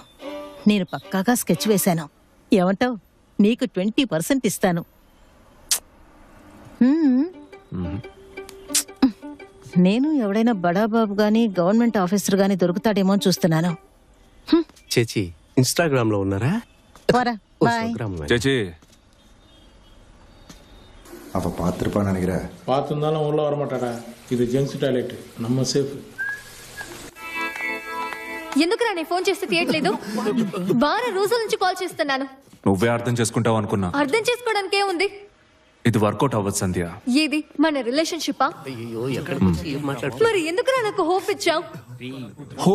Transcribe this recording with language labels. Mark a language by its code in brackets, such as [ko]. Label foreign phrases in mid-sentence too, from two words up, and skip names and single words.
[te] నేను పక్కాగా స్కెచ్ వేశాను. ఏమంటావు? నీకు 20% ఇస్తాను. నేను ఎవడైనా బడాబాబు గాని గవర్నమెంట్ ఆఫీసర్ గాని దొరుకుతాడేమో చూస్తున్నాను. చేచి ఇన్స్టాగ్రామ్ లో ఉన్నారా? ചേച്ചി, [ta] அப்போ பார்த்துருப்பான்னு நினைக்கிறேன். பார்த்துருந்தாலும் உள்ளே வரமாட்டாடா. இது [en] gents toilet, [ta] நம்ம சேஃப். [te] ఎందుకురా నేను ఫోన్ చేస్తే తీయట్లేదు? వారం రోజుల నుంచి కాల్ చేస్తున్నాను. నువ్వే అర్థం చేసుకుంటావు అనుకున్నా. అర్థం చేసుకోవడానికి ఏముంది? ఇది వర్కౌట్ అవ్వదు సంధ్య. ఏది మన రిలేషన్షిప్పా? మరి ఎందుకురా నాకు హోప్ ఇచ్చావు?